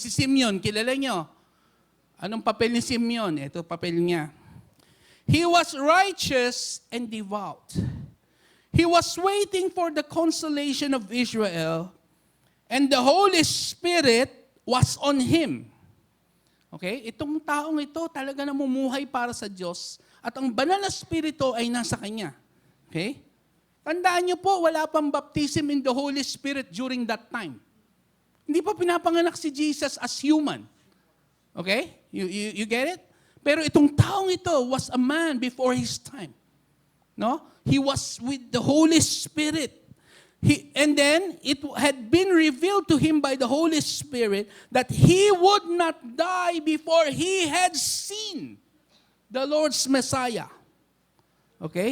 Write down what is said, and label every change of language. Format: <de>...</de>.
<tl>Si Simeon, kilala niyo? Anong papel ni Simeon? Ito papel niya.</tl> <en>He was righteous and devout. He was waiting for the consolation of Israel, and the Holy Spirit was on him. Okay?</en> <tl>Itong taong ito talaga namumuhay para sa Diyos, at ang banal na Espiritu ay nasa kanya.</tl> <en>Okay?</en> <tl>Tandaan niyo po, wala pang</tl> <en>baptism in the Holy Spirit during that time.</en> <tl>Hindi pa pinapanganak si Jesus</tl> <en>as human. Okay? You get it?</en> <tl>Pero itong taong ito</tl> <en>was a man before his time. No? He was with the Holy Spirit. And then, it had been revealed to him by the Holy Spirit that he would not die before he had seen the Lord's Messiah. Okay?</en>